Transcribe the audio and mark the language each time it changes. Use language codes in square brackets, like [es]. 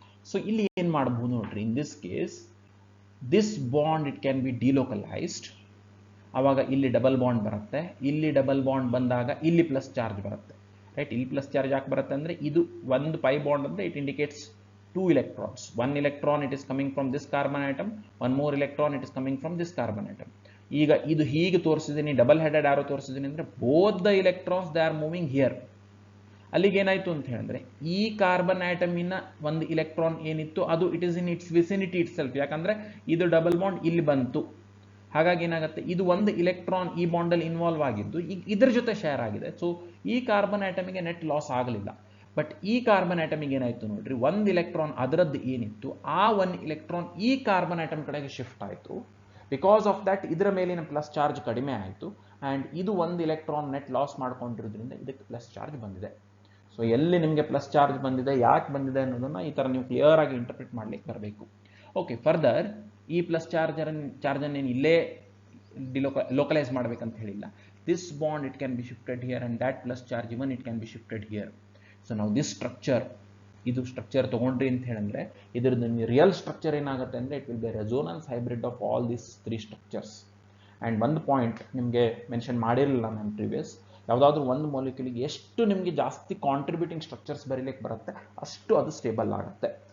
[kn] So ಇಲ್ಲಿ ಏನು ಮಾಡಬಹುದು ನೋಡ್ರಿ, [en] In this case this bond it can be delocalised. [kn] ಆವಾಗ ಇಲ್ಲಿ ಡಬಲ್ ಬಾಂಡ್ ಬರುತ್ತೆ, ಇಲ್ಲಿ ಡಬಲ್ ಬಾಂಡ್ ಬಂದಾಗ ಇಲ್ಲಿ ಪ್ಲಸ್ ಚಾರ್ಜ್ ಬರುತ್ತೆ. [en] right, [kn] ಇಲ್ಲಿ ಪ್ಲಸ್ ಚಾರ್ಜ್ ಯಾಕೆ ಬರುತ್ತೆ ಅಂದ್ರೆ ಇದು ಒಂದು ಪೈ ಬಾಂಡ್ ಅಂದ್ರೆ [en] It indicates 2 electrons. 1 electron it is coming from this carbon atom, one more electron it is coming from this carbon atom. [kn] ಈಗ ಇದು ಹೀಗೆ ತೋರಿಸಿದ್ದೀನಿ, ಡಬಲ್ ಹೆಡೆಡ್ ಆರೋ ತೋರಿಸಿದ್ದೀನಿ ಅಂದ್ರೆ [en] Both the electrons they are moving here. [kn] ಅಲ್ಲಿಗೆ ಏನಾಯ್ತು ಅಂತ ಹೇಳಿದ್ರೆ ಈ ಕಾರ್ಬನ್ ಆಟಮಿನ ಒಂದು ಇಲೆಕ್ಟ್ರಾನ್ ಏನಿತ್ತು ಅದು it is in its vicinity it self. ಯಾಕಂದ್ರೆ ಇದು ಡಬಲ್ ಬಾಂಡ್ ಇಲ್ಲಿ ಬಂತು, ಹಾಗಾಗಿ ಏನಾಗುತ್ತೆ ಇದು ಒಂದು ಇಲೆಕ್ಟ್ರಾನ್ ಈ ಬಾಂಡಲ್ಲಿ ಇನ್ವಾಲ್ವ್ ಆಗಿದ್ದು ಈಗ ಇದ್ರ ಜೊತೆ ಶೇರ್ ಆಗಿದೆ. ಸೊ ಈ ಕಾರ್ಬನ್ ಆಟಮಿಗೆ ನೆಟ್ ಲಾಸ್ ಆಗಲಿಲ್ಲ. ಬಟ್ ಈ ಕಾರ್ಬನ್ ಆಟಮಿಗೆ ಏನಾಯ್ತು ನೋಡ್ರಿ, ಒಂದು ಇಲೆಕ್ಟ್ರಾನ್ ಅದರದ್ದು ಏನಿತ್ತು ಆ ಒಂದು ಇಲೆಕ್ಟ್ರಾನ್ ಈ ಕಾರ್ಬನ್ ಆಟಮ್ ಕಡೆಗೆ ಶಿಫ್ಟ್ ಆಯಿತು. ಬಿಕಾಸ್ ಆಫ್ ದಟ್ ಇದರ ಮೇಲಿನ ಪ್ಲಸ್ ಚಾರ್ಜ್ ಕಡಿಮೆ ಆಯಿತು ಆ್ಯಂಡ್ ಇದು ಒಂದು ಇಲೆಕ್ಟ್ರಾನ್ ನೆಟ್ ಲಾಸ್ ಮಾಡ್ಕೊಂಡಿರೋದ್ರಿಂದ ಇದಕ್ಕೆ ಪ್ಲಸ್ ಚಾರ್ಜ್ ಬಂದಿದೆ. ಸೊ ಎಲ್ಲಿ ನಿಮಗೆ ಪ್ಲಸ್ ಚಾರ್ಜ್ ಬಂದಿದೆ, ಯಾಕೆ ಬಂದಿದೆ ಅನ್ನೋದನ್ನ ಈ ಥರ ನೀವು ಕ್ಲಿಯರ್ ಆಗಿ ಇಂಟರ್ಪ್ರಿಟ್ ಮಾಡ್ಲಿಕ್ಕೆ ಬರಬೇಕು. ಓಕೆ, ಫರ್ದರ್ ಈ ಪ್ಲಸ್ ಚಾರ್ಜನ್ನು ಇಲ್ಲೇ ಲೋಕಲೈಸ್ ಮಾಡ್ಬೇಕಂತ ಹೇಳಿಲ್ಲ. [en] this bond it can be shifted here, and that plus charge even it can be shifted here. So now this structure, [kn] ಇದು ಸ್ಟ್ರಕ್ಚರ್ ತಗೊಂಡ್ರಿ ಅಂತ ಹೇಳಿದ್ರೆ ಇದ್ರದ್ದು ರಿಯಲ್ ಸ್ಟ್ರಕ್ಚರ್ ಏನಾಗುತ್ತೆ ಅಂದ್ರೆ [en] It will be resonance hybrid of all this 3 structures. [kn] And ಒಂದು point ನಿಮಗೆ mention ಮಾಡಿರಲಿಲ್ಲ ನಾನು ಪ್ರೀವಿಯಸ್, ಯಾವುದಾದ್ರೂ ಒಂದು ಮಾಲಿಕ್ಯೂಲಿಗೆ ಎಷ್ಟು ನಿಮಗೆ ಜಾಸ್ತಿ ಕಾಂಟ್ರಿಬ್ಯೂಟಿಂಗ್ ಸ್ಟ್ರಕ್ಚರ್ಸ್ ಬರೀಲಿಕ್ಕೆ ಬರುತ್ತೆ ಅಷ್ಟು ಅದು ಸ್ಟೇಬಲ್ ಆಗುತ್ತೆ.